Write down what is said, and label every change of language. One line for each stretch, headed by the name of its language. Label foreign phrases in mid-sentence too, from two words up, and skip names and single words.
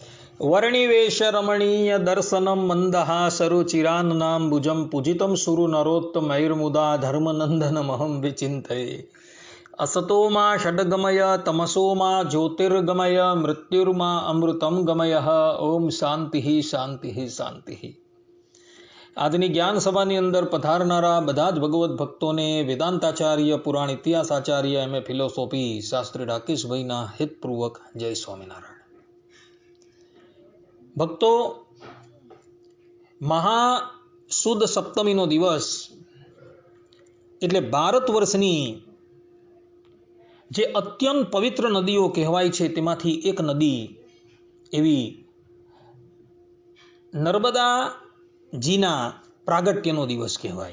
Sanskrit: वर्णिवेश रमणीय दर्शनम मंदहासरुचिरान्नाम्बुजं पूजितं सुरु नरोत्तमैर्मुदा धर्मनन्दनमहं विचिन्तये। असतो मा षड्गमय तमसो मा ज्योतिर्गमय मृत्युर्मा अमृतं गमय। ओम शांति शांति शांति।
Gujarati: આજની જ્ઞાન સભાની અંદર પધારનારા બધા જ ભગવત ભક્તોને વેદાંતાચાર્ય પુરાણ ઇતિહાસ આચાર્ય એમ એ ફિલોસોફી શાસ્ત્રી રાકેશભાઈના હિતપૂર્વક જય સ્વામિનારાયણ। ભક્તો, મહાસુદ સપ્તમીનો દિવસ એટલે ભારત વર્ષની જે અત્યંત પવિત્ર નદીઓ કહેવાય છે તેમાંથી એક નદી એવી નર્મદા જીના પ્રાગટ્યનો દિવસ કહેવાય।